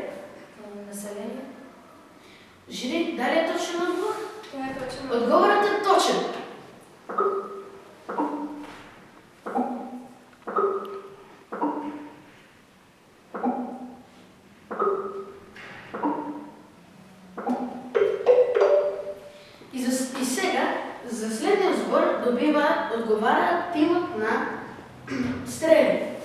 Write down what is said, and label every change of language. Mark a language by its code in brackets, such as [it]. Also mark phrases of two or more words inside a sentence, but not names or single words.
[mk] Население. Жири, дали е точен одговор? Тоа е точно. [bg] Одговорът е точен. И сега, за следния збор отговаря тимът на Стрели.